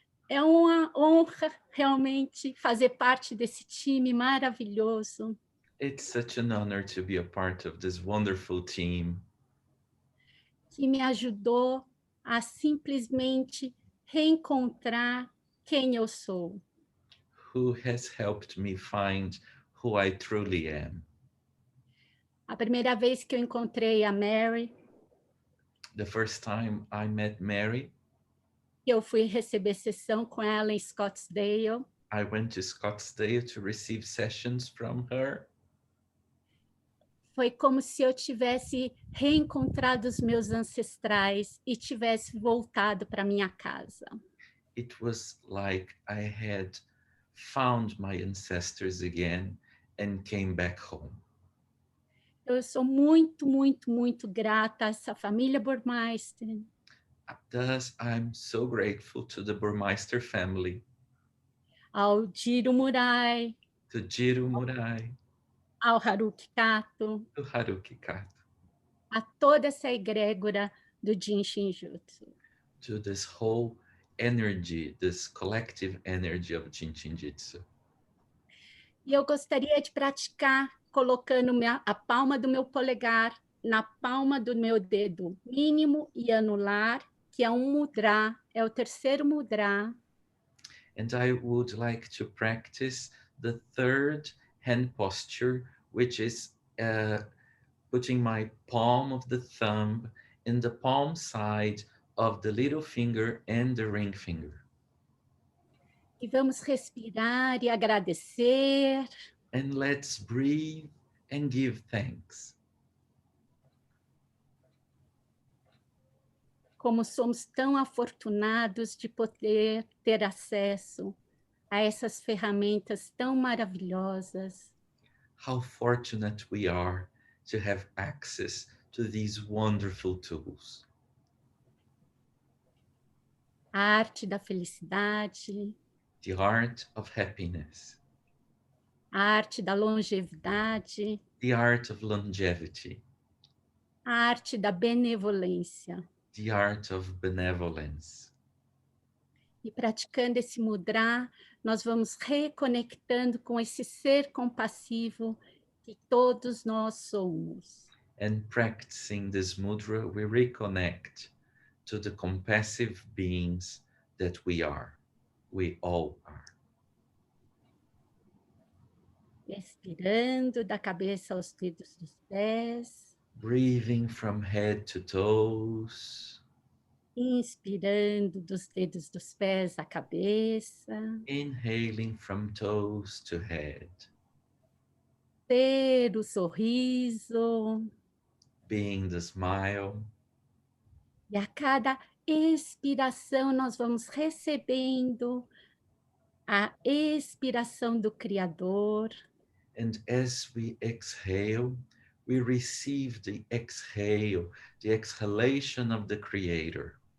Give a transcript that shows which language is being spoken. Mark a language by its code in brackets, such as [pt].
[pt] É uma honra realmente fazer parte desse time maravilhoso. [en] It's such an honor to be a part of this wonderful team [pt] Que me ajudou a simplesmente reencontrar quem eu sou. [en] who has helped me find who I truly am. [pt] A primeira vez que eu encontrei a Mary, [en] The first time I met Mary, [pt] eu fui receber sessão com ela em Scottsdale, [en] I went to Scottsdale to receive sessions from her. [pt] foi como se eu tivesse reencontrado os meus ancestrais e tivesse voltado para minha casa. [en] It was like I had found my ancestors again and came back home. [pt] Eu sou muito, muito, muito grata a essa família Burmeister, [en] Thus, I'm so grateful to the Burmeister family, [pt] ao Jiro Murai, [en] to Jiro Murai, [pt] ao Haruki Kato, [en] to Haruki Kato, [pt] a toda essa egrégora do JIN SHIN JYUTSU. [en] to this whole energy, this collective energy of JIN SHIN JYUTSU. [pt] E eu gostaria de praticar colocando a palma do meu polegar na palma do meu dedo mínimo e anular, que é um mudra, é o terceiro mudra. [en] And I would like to practice the third hand posture, which is putting my palm of the thumb in the palm side of the little finger and the ring finger. [pt] E vamos respirar e agradecer. [en] And let's breathe and give thanks. [pt] Como somos tão afortunados de poder ter acesso a essas ferramentas tão maravilhosas. [en] How fortunate we are to have access to these wonderful tools. [pt] A arte da felicidade, [en] The art of happiness, [pt] a arte da longevidade, [en] the art of longevity, [pt] a arte da benevolência. [en] the art of benevolence. [pt] E praticando esse mudra, nós vamos reconectando com esse ser compassivo que todos nós somos. [en] And practicing this mudra, we reconnect to the compassive beings that we are. We all are. [pt] Expirando da cabeça aos dedos dos pés. [en] Breathing from head to toes. [pt] Inspirando dos dedos dos pés à cabeça. [en] Inhaling from toes to head. [pt] Ter o sorriso. [en] Being the smile. [pt] E a cada expiração nós vamos recebendo a expiração do Criador. [en] And as we exhale, we receive the exhale, the exhalation of the Creator.